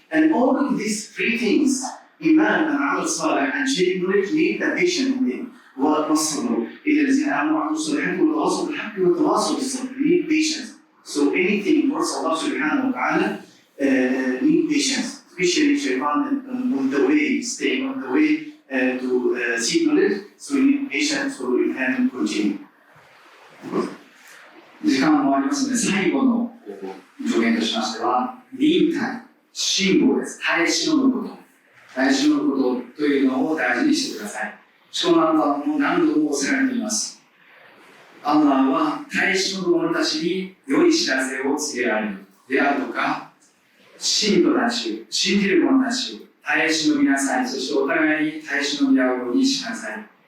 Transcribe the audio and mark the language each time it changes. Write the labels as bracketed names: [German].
[English] And all of these three things, Iman and Amal Salih and sharing knowledge, need the patient in them. [Arabic] والصبر إذا الذين آمنوا وعملوا الصالحات وتواصوا بالحق وتواصوا بالصبر. [English] Need patience. So anything towards Allah subhanahu wa ta'ala need patience, especially shaitan on the way, staying on the way to seek knowledge. So we need patience so we can continue. [Japanese] 時間も終わりますので、最後の助言としましては、忍耐、信号です。耐え忍ぶこと。耐え忍ぶことというのを大事にしてください。主のアンラーも何度もおせられています。アンラーは耐え忍ぶ者たちに良い知らせを告げられるであるとか、信徒たち、信じる者たち、耐え忍びなさい。そしてお互いに耐え忍び合うようにしなさい。